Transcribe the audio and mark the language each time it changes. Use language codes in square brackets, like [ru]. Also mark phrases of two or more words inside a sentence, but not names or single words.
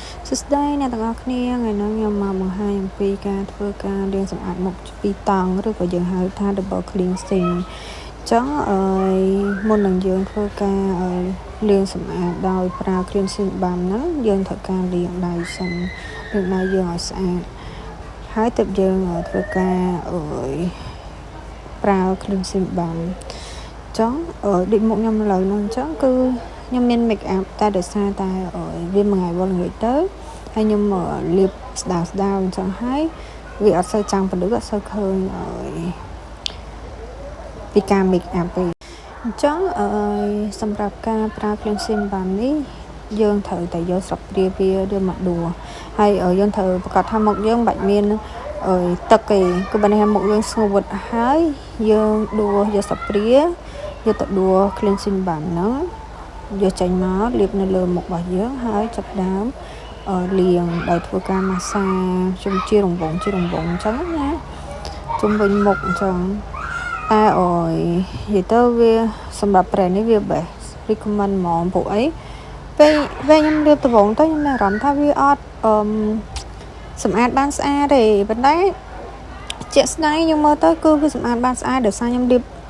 [km] Today អ្នកទាំងអស់គ្នាថ្ងៃនេះខ្ញុំមកបង្ហាញអំពីការធ្វើការលាងសម្អាតមុខពីរតង់ឬក៏យើងហៅថា [en] double cleansing [km] ចឹងមុននឹងយើងធ្វើការលាងសម្អាតដោយប្រើ [en] cleansing balm [km] ហ្នឹងយើងត្រូវការលាងដៃសិនលាងដៃយើងឲ្យស្អាតហើយទើបយើងធ្វើការ ប្រើ [en] cleansing balm [km] ចឹងដូចមុខខ្ញុំឥឡូវហ្នឹងចឹងគឺខ្ញុំមាន [en] make up [km] តែដោយសារតែវាមួយថ្ងៃវល់ល្ងាចទៅហើយខ្ញុំលាបស្ដារអញ្ចឹងហើយវាអត់សូវចាំពលឹកអត់សូវឃើញពី ការ [en] make up [km] ទេអញ្ចឹងសម្រាប់ការប្រើ [en] cleansing balm [km] នេះយើងត្រូវតែយកស្រាប់ព្រាវាយកមកដួសហើយយើងត្រូវប្រកាសថាមុខ យើងបាច់មានទឹកទេគឺបើនេះមុខយើងស្ងួតហើយយើងដួសយកស្រាប់ព្រាយកទៅដួស [en] cleansing balm [km] ហ្នឹង យកចេញមកលាបនៅលើមុខរបស់យើងហើយចាប់ដើមលាងដោយធ្វើការម៉ាស្សាជុំជារង្វង់អញ្ចឹងណាជុំវិញមុខអញ្ចឹងតែនិយាយទៅវាសម្រាប់ brand នេះវា [en] best recommend [km] ហ្មងពួកអីពេលខ្ញុំលាបដំបងទៅខ្ញុំមានអារម្មណ៍ថាវាអត់សម្អាតបានស្អាតទេប៉ុន្តែជាក់ស្ដែងខ្ញុំមើលទៅគឺវាសម្អាតបានស្អាតដោយសារខ្ញុំលាប